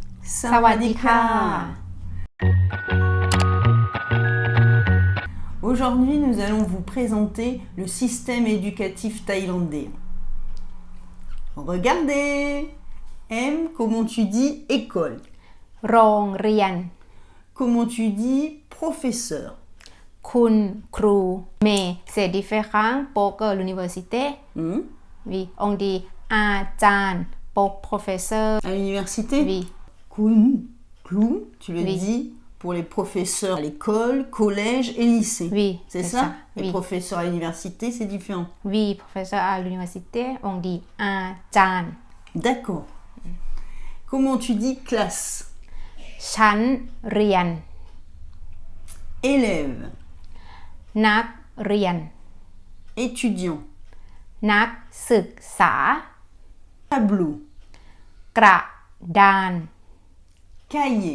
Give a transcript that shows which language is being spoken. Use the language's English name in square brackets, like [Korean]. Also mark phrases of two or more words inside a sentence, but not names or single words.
[Thai] Sawadika. [French] Aujourd'hui, nous allons vous présenter le système éducatif thaïlandais. Regardez. M, comment tu dis école? [Thai] โรงเรียน [French] Comment tu dis professeur? [Thai] คุณครู [French] mais c'est différent pour l'université oui on dit อาจารย์ pour professeur À l'université? oui Kun, Klum, tu le Oui. dis pour les professeurs à l'école, collège et lycée. Oui, c'est c'est ça? ça, Les oui. professeurs à l'université, c'est différent. oui professeur à l'université on dit อาจารย์ D'accord. Comment tu dis classe? [Thai] ชั้นเรียน [French] Élève, [Thai] นักเรียน [French] étudiant, [Thai] นักศึกษา [French] tableau, [Thai] กระดาน [French] cahier,